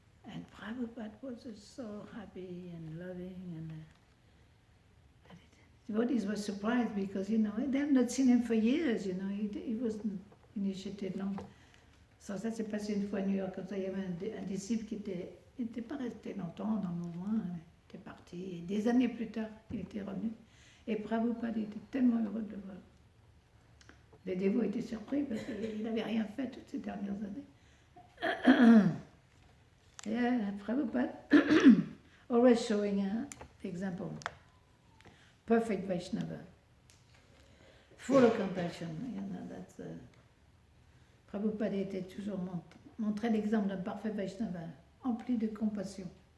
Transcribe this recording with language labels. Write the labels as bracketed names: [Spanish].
[English] And Prabhupada was just so happy and loving. And the devotees were surprised because, you know, they have not seen him for years, you know. He wasn't initiated long. [French] Ça s'est passé une fois à New York, comme ça, il y avait un disciple qui n'était pas resté longtemps dans le mouvement, il était parti. Et des années plus tard, il était revenu. Et Prabhupada était tellement heureux de le voir. Les dévots étaient surpris parce qu'il n'avait rien fait toutes ces dernières années. [English] Yeah, Prabhupada, always showing an example. Perfect Vaishnava. Full of compassion, you know, that's... [French] Prabhupada était toujours montré l'exemple d'un parfait Vaishnava, empli de compassion.